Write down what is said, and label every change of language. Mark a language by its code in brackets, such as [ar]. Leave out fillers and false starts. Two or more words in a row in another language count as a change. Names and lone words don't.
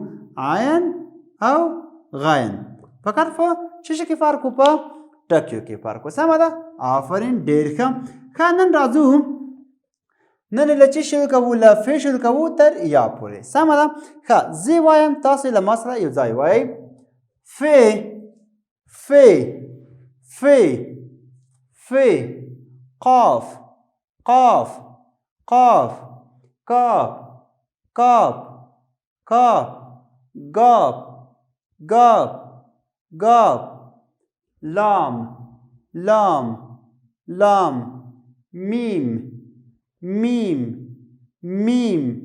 [ps] عین او غین، فقط په څه شي کې فرق و؟ په ټکیو کې فرق و. سمه ده، آفرین، ډېر ښه. ښه نن راځو، نن له څه شروع کوو؟ له ف شروع کوو تر یا پورې. سمه ده. ښه زه وایم، تاسو له ما سره یو ځای وایئ. ف، ف، ف، ف، قاف، قاف، قاف، کاف، کاف، کاف، گاف، گاف، گاف، لام، لام، لام، میم، میم، میم،